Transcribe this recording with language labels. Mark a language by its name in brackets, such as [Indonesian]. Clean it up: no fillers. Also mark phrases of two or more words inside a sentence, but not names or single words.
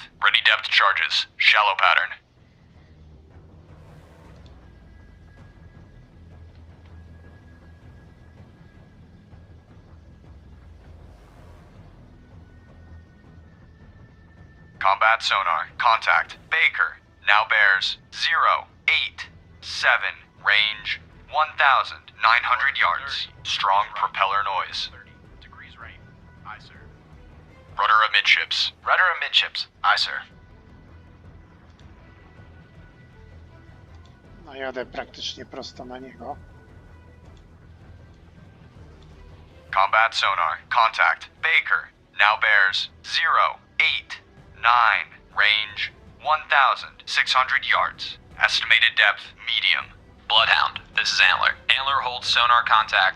[English] Ready depth charges. Shallow pattern. Combat sonar. Contact. Baker. Now bears 087. Range 1,900 yards. Strong propeller noise. 30 degrees right. Aye, sir. Rudder amidships. Rudder amidships. Aye, sir. [Polish] No jadę praktycznie prosto na niego. [English] Combat sonar. Contact. Baker. Now bears 089. Range 1,600 yards. Estimated depth, medium. Bloodhound, this is Antler. Antler holds sonar contact.